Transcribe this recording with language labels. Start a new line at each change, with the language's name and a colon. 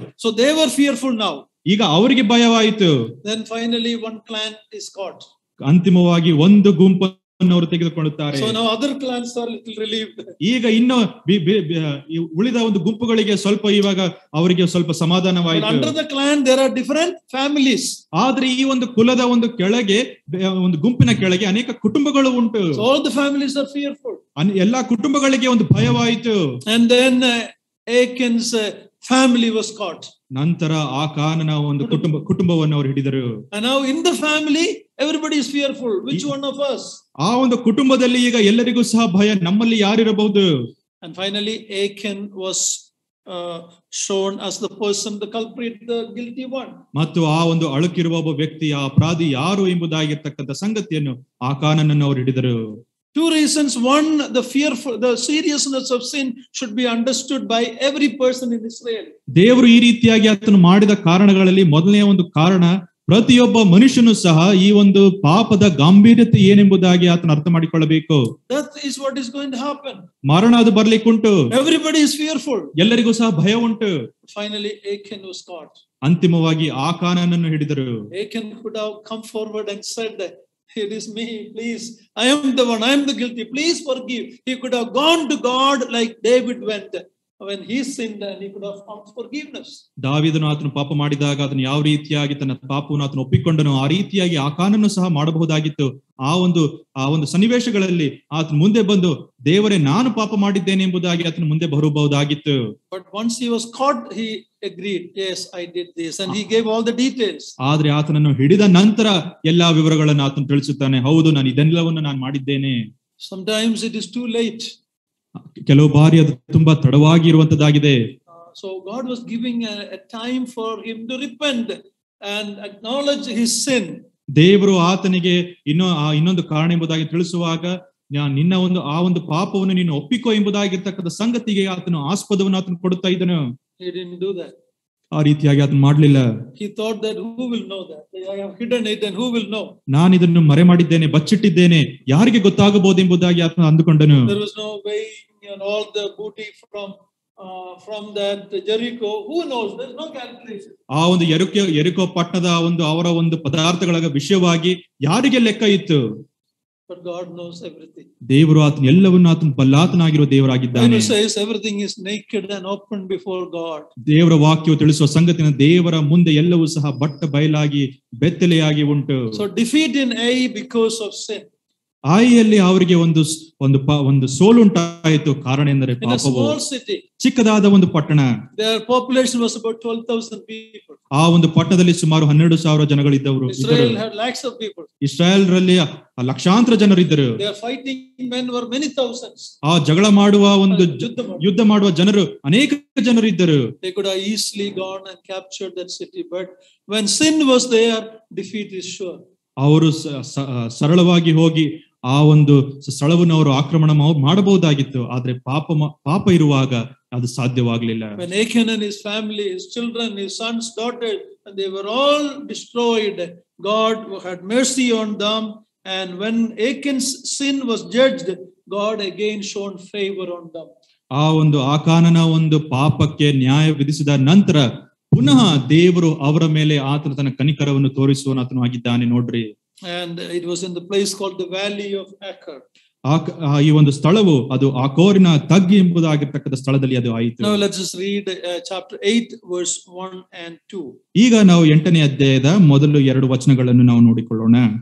English: So they were fearful now.
Kannada: ಈಗ ಅವರಿಗೆ ಭಯವಾಯಿತು.
English: Then finally one clan is caught.
Kannada: ಅಂತಿಮವಾಗಿ ಒಂದು ಗುಂಪನ್ನು ಅವರು ತೆಗೆದುಕೊಳ್ಳುತ್ತಾರೆ.
English: So now other clans are little relieved.
Kannada: ಈಗ ಇನ್ನು ಉಳಿದ ಒಂದು ಗುಂಪುಗಳಿಗೆ ಸ್ವಲ್ಪ ಇವಾಗ ಅವರಿಗೆ ಸ್ವಲ್ಪ ಸಮಾಧಾನವಾಯಿತು.
English: Under the clan there are different families.
Kannada: ಆದ್ರೆ ಈ ಒಂದು ಕುಲದ ಒಂದು ಕೆಳಗೆ ಒಂದು ಗುಂಪಿನ ಕೆಳಗೆ ಅನೇಕ ಕುಟುಂಬಗಳು ಉಂಟು.
English: So all the families are fearful.
Kannada: ಎಲ್ಲಾ ಕುಟುಂಬಗಳಿಗೆ ಒಂದು ಭಯವಾಯಿತು.
English: And then Achan's family was caught.
Kannada: ನಂತರ ಆಕಾನನ ಒಂದು ಕುಟುಂಬವನ್ನು ಅವರು ಹಿಡಿದರು.
English: And now in the family everybody is fearful. Which one of us?
Kannada: ಆ ಒಂದು ಕುಟುಂಬದಲ್ಲಿ ಈಗ ಎಲ್ಲರಿಗೂ ಸಹ ಭಯ, ನಮ್ಮಲ್ಲಿ ಯಾರಿರಬಹುದು.
English: And finally Achan was shown as the person, the culprit, the guilty one.
Kannada: ಮತ್ತು ಆ ಒಂದು ಅಳುಕಿರುವ ಒಬ್ಬ ವ್ಯಕ್ತಿ, ಆ ಅಪರಾಧಿ ಯಾರು ಎಂಬುದಾಗಿರ್ತಕ್ಕಂಥ ಸಂಗತಿಯನ್ನು ಆಕಾನನನ್ನು ಅವರು ಹಿಡಿದರು.
English: Two reasons. One, the seriousness of sin should be understood by every person in Israel.
Kannada: ದೇವರು ಈ ರೀತಿಯಾಗಿ ಆತನು ಮಾಡಿದ ಕಾರಣಗಳಲ್ಲಿ ಮೊದಲನೆಯ ಒಂದು ಕಾರಣ, ಪ್ರತಿಯೊಬ್ಬ ಮನುಷ್ಯನು ಸಹ ಈ ಒಂದು ಪಾಪದ ಗಾಂಭೀರ್ಯತೆ ಏನೆಂಬುದಾಗಿ ಆತನು ಅರ್ಥ ಮಾಡಿಕೊಳ್ಳಬೇಕು.
English: That is what is going to happen.
Kannada: ಮರಣ ಅದು ಬರ್ಲಿಕ್ಕುಂಟು.
English: Everybody is fearful.
Kannada: ಎಲ್ಲರಿಗೂ ಸಹ ಭಯ ಉಂಟು.
English: Finally, Achan was caught.
Kannada: ಅಂತಿಮವಾಗಿ ಆಕಾನನನ್ನು ಹಿಡಿದರು.
English: Achan could have come forward and said that, it is me, please. I am the one, I am the guilty, please forgive. He could have gone to God like David went when he sinned, and he could have found forgiveness.
Kannada: ದಾವೀದನು ಆತನು ಪಾಪ ಮಾಡಿದಾಗ ಅದನ್ನು ಯಾವ ರೀತಿಯಾಗಿ ತನ್ನ ಪಾಪವನ್ನು ಆತನು ಒಪ್ಪಿಕೊಂಡನು, ಆ ರೀತಿಯಾಗಿ ಆಕಾನನ್ನು ಸಹ ಮಾಡಬಹುದಾಗಿತ್ತು. ಆ ಒಂದು ಸನ್ನಿವೇಶಗಳಲ್ಲಿ ಆತನು ಮುಂದೆ ಬಂದು, ದೇವರೇ ನಾನು ಪಾಪ ಮಾಡಿದ್ದೇನೆ ಎಂಬುದಾಗಿ ಆತನು ಮುಂದೆ ಬರಬಹುದಾಗಿತ್ತು.
English: But once he was caught, he agreed, yes, I did this, and he gave all the details.
Kannada: ಆದ್ರೆ ಆತನನ್ನು ಹಿಡಿದ ನಂತರ ಎಲ್ಲಾ ವಿವರಗಳನ್ನು ಆತನು ತಿಳಿಸುತ್ತಾನೆ, ಹೌದು ನಾನು ಇದೆಲ್ಲವನ್ನು ನಾನು ಮಾಡಿದ್ದೇನೆ.
English: Sometimes it is too late.
Kannada: ಕೆಲವು ಬಾರಿ ಅದು ತುಂಬಾ ತಡವಾಗಿ ಇರುವಂತದ್ದಾಗಿದೆ.
English: So God was giving a time for him to repent and acknowledge his sin.
Kannada: ದೇವರು ಆತನಿಗೆ ಇನ್ನೊಂದು ಕಾರಣ ಎಂಬುದಾಗಿ ತಿಳಿಸುವಾಗ, ನಿನ್ನ ಆ ಒಂದು ಪಾಪವನ್ನು ನೀನು ಒಪ್ಪಿಕೋ ಎಂಬುದಾಗಿರ್ತಕ್ಕಂಥ ಸಂಗತಿಗೆ ಆತನು ಆಸ್ಪದವನ್ನು ಆತನು ಕೊಡುತ್ತಾ ಇದ್ದನು.
English: He didn't do that.
Kannada: ಆ ರೀತಿಯಾಗಿ ಆತನು ಮಾಡ್ಲಿಲ್ಲ.
English: He thought that who will know that? I have hidden it, and who will know?
Kannada: ನಾನು ಇದನ್ನು ಮರೆ ಮಾಡಿದ್ದೇನೆ, ಬಚ್ಚಿಟ್ಟಿದ್ದೇನೆ, ಯಾರಿಗೆ ಗೊತ್ತಾಗಬಹುದು ಎಂಬುದಾಗಿ ಆತನು ಅಂದುಕೊಂಡನು.
English: There was no weighing and all the booty from that Jericho. Who knows? There is no calculation.
Kannada: ಆ ಒಂದು ಯೆರಿಕೋ ಪಟ್ಟಣದ ಅವರ ಒಂದು ಪದಾರ್ಥಗಳ ವಿಷಯವಾಗಿ ಯಾರಿಗೆ ಲೆಕ್ಕ ಇತ್ತು?
English: But God knows everything.
Kannada: ದೇವರು ಆತನ ಎಲ್ಲವನ್ನೂ ಆತನ ಬಲ್ಲಾತನಾಗಿರುವ ದೇವರಾಗಿದ್ದಾನೆ.
English: He says everything is naked and open before God.
Kannada: ದೇವರ ವಾಕ್ಯವು ತಿಳಿಸುವ ಸಂಗತಿನ ದೇವರ ಮುಂದೆ ಎಲ್ಲವೂ ಸಹ ಬಟ್ಟ ಬಯಲಾಗಿ ಬೆತ್ತಲೆಯಾಗಿ ಉಂಟು.
English: So defeat in Ai because of sin.
Kannada: ಆಯಿಯಲ್ಲಿ ಅವರಿಗೆ ಒಂದು ಸೋಲುಂಟಾಯಿತು. ಕಾರಣ ಎಂದರೆ ಪಾಪವು. ಚಿಕ್ಕದಾದ ಒಂದು ಪಟ್ಟಣ.
English: Their population was about 12,000 people.
Kannada: ಆ ಒಂದು ಪಟ್ಟಣದಲ್ಲಿ ಸುಮಾರು 12,000 ಜನಗಳಿದ್ದವರು.
English: Israel had lakhs of people.
Kannada: ಇಸ್ರಾಯೇಲ್ರಲ್ಲಿ ಲಕ್ಷಾಂತರ ಜನರಿದ್ದರು.
English: Their fighting men were many thousands.
Kannada: ಆ ಜಗಳ ಮಾಡುವ ಯುದ್ಧ ಮಾಡುವ ಜನರು ಅನೇಕ ಜನರು ಇದ್ದರು.
English: They could have easily gone and captured that city, but when sin was there, defeat is sure.
Kannada: ಅವರು ಸರಳವಾಗಿ ಹೋಗಿ ಆ ಒಂದು ಸ್ಥಳವನ್ನು ಅವರು ಆಕ್ರಮಣ ಮಾಡಬಹುದಾಗಿತ್ತು. ಆದ್ರೆ ಪಾಪ ಇರುವಾಗ ಅದು ಸಾಧ್ಯವಾಗಲಿಲ್ಲ.
English: When Achan and his family, his children, his sons, daughters, and they were all destroyed, God had mercy on them. And when Achan's sin was judged, God again shown favor on them.
Kannada: ಆ ಒಂದು ಆಕಾನನ ಒಂದು ಪಾಪಕ್ಕೆ ನ್ಯಾಯ ವಿಧಿಸಿದ ನಂತರ ಪುನಃ ದೇವರು ಅವರ ಮೇಲೆ ಆತನ ತನ್ನ ಕನಿಕರವನ್ನು ತೋರಿಸುವನಾತನು ಆಗಿದ್ದಾನೆ ನೋಡ್ರಿ.
English: And it was in the place called the Valley of Achor.
Kannada: ಈ ಒಂದು ಸ್ಥಳವು ಅದು ಆಕೋರಿನ ತಗ್ಗಿ ಎಂಬುದಾಗಿರ್ತಕ್ಕಂಥ ಸ್ಥಳದಲ್ಲಿ ಅದು ಆಯಿತು.
English: Now let's just read chapter 8 verse 1 and 2.
Kannada: ಈಗ ನಾವು 8ನೇ ಅಧ್ಯಾಯದ ಮೊದಲು 2 ವಚನಗಳನ್ನು ನಾವು ನೋಡಿಕೊಳ್ಳೋಣ.